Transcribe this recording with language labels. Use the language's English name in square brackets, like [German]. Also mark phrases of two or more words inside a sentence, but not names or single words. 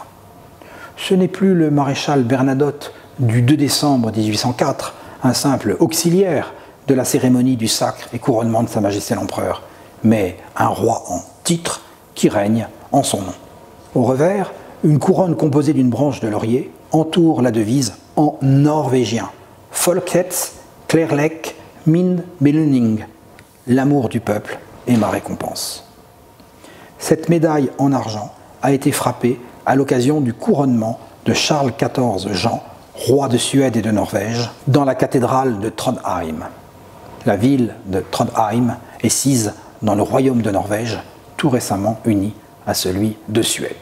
[French] Ce n'est plus le maréchal Bernadotte du 2 décembre 1804, un simple auxiliaire de la cérémonie du sacre et couronnement de Sa Majesté l'Empereur, mais un roi en titre qui règne en son nom. Au revers, une couronne composée d'une branche de laurier entoure la devise en norvégien « [Swedish] Folkets kärlek min belöning [French] » l'amour du peuple est ma récompense. Cette médaille en argent a été frappée à l'occasion du couronnement de Charles XIV Jean, roi de Suède et de Norvège, dans la cathédrale de Trondheim. La ville de Trondheim est sise dans le royaume de Norvège, tout récemment uni à celui de Suède.